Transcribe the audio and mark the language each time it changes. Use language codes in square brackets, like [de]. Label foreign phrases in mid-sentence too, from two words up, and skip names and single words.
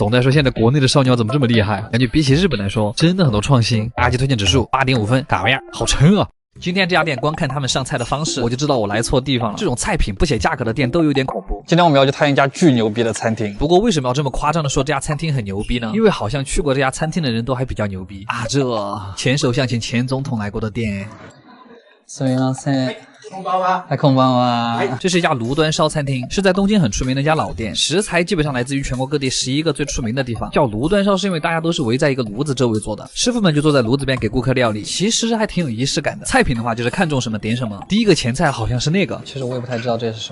[zh] 总的来说，现在国内的烧鸟怎么这么厉害？感觉比起日本来说，真的很多创新。阿基推荐指数8.5分，嘎玩意儿，好撑啊！今天这家店光看他们上菜的方式，我就知道我来错地方了。这种菜品不写价格的店都有点恐怖。今天我们要去探一家巨牛逼的餐厅。不过为什么要这么夸张的说这家餐厅很牛逼呢？因为好像去过这家餐厅的人都还比较牛逼啊！这前首相请前总统来过的店。 [ja] すみません。こんばんは。哎，こんばんは。 [zh] 这是一家炉端烧餐厅，是在东京很出名的一家老店，食材基本上来自于全国各地11个最出名的地方。叫炉端烧是因为大家都是围在一个炉子周围做的，师傅们就坐在炉子边给顾客料理，其实还挺有仪式感的。菜品的话就是看中什么点什么，第一个前菜好像是那个，其实我也不太知道这是什么，